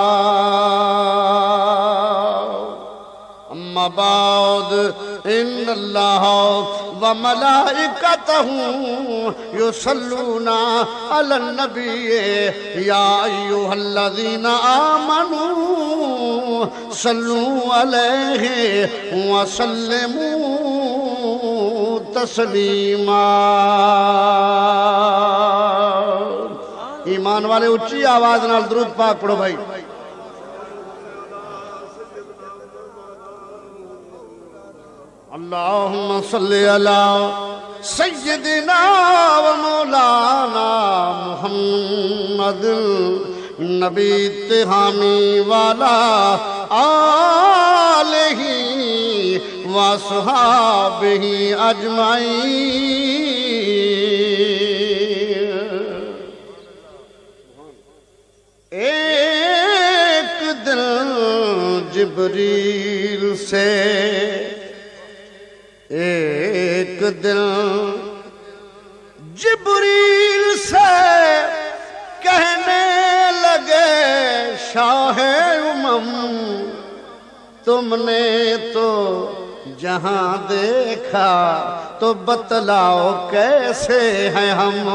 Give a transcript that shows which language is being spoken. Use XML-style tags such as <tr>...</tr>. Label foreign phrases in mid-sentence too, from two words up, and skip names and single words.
<ar>أما بعد إن الله وملائكته يصلون على النبي يا أيها الذين آمنوا صلوا عليه وسلموا تسليما.</ar> <pa>ایمان والے اچی آواز نال درود پاک پڑھو بھائی.</pa> <ar>اللهم صل على سيدنا ومولانا محمد نبي تهامي وعلى آله وأصحابه أجمعين.</ar> <ur>ایک دن جبریل سے کہنے لگے شاہِ امم، تم نے تو جہاں دیکھا تو بتلاؤ کیسے ہیں ہم.</ur>